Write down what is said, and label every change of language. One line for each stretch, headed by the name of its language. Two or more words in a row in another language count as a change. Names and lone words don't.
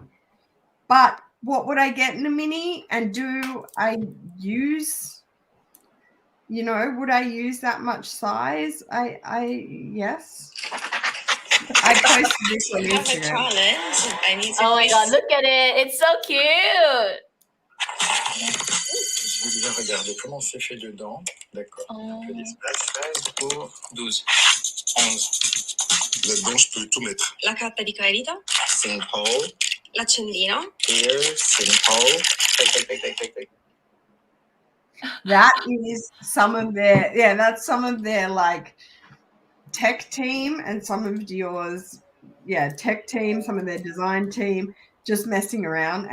English: But what would I get in a mini? And do I use, would I use that much size? Yes. I posted this on Instagram. Oh my God, look at it. It's so cute.
French: Je vous vais regarder comment c'est fait dedans. D'accord. Un peu d'espace. 16 pour 12. 11. Là-dedans, je peux tout mettre.
Italian: La carta di credito, St. Paul. l'accendino.
English: Here, St. Paul. Take. That is some of their, that's some of their like tech team and some of Dior's, tech team, some of their design team, just messing around.